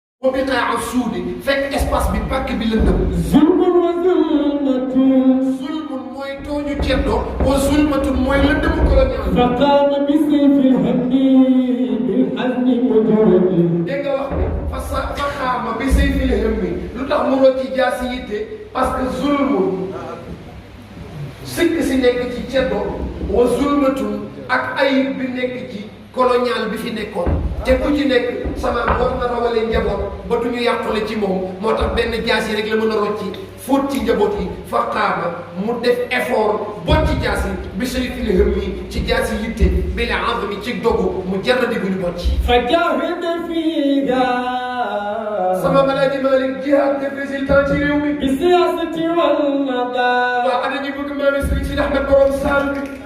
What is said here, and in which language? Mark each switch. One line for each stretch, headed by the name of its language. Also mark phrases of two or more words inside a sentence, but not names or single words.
Arabic: وبقاع سود,
Wolof: fekk espace bi, pàkk bi lëndëm.
Arabic: ظلم وظلمة.
Wolof: Zulmun mooy tooñu ceddo,
Arabic: وظلمة
Wolof: mooy lëndëmu colonial.
Arabic: فقام بسيف الهم بالحزن مجرد.
Wolof: Dégg nga wax bi, fa sa-, fa qaama bi
Arabic: سيف الهم.
Wolof: Lu tax mu rocci jaasi yitte? Parce que zulmun, sikk si nekk ci ceddo,
Arabic: وظلمة,
Wolof: ak ayib bi nekk ci colonial bi fi nekkoon. Te ku ci nekk, sama war na rawale njaboot ba du ñu yàqule ci moom. Moo tax benn jaasi rek la mën a rocci, fóot ci njaboot yi. Fa qaama, mu def effort, bocc jaasi, bi
Arabic: سيف الهم,
Wolof: ci jaasi yitte,
Arabic: بالعزم,
Wolof: ci dogu, mu jarradi bu ñu bocc.
Arabic: فجاهد فيها.
Wolof: Sama Alaaji Malick jihaad def résultat ci réew mi.
Arabic: بالسياسة والندى.
Wolof: Waa, ana ñi bëgg maami Serigne Sidi Ahmed borom Saal bi?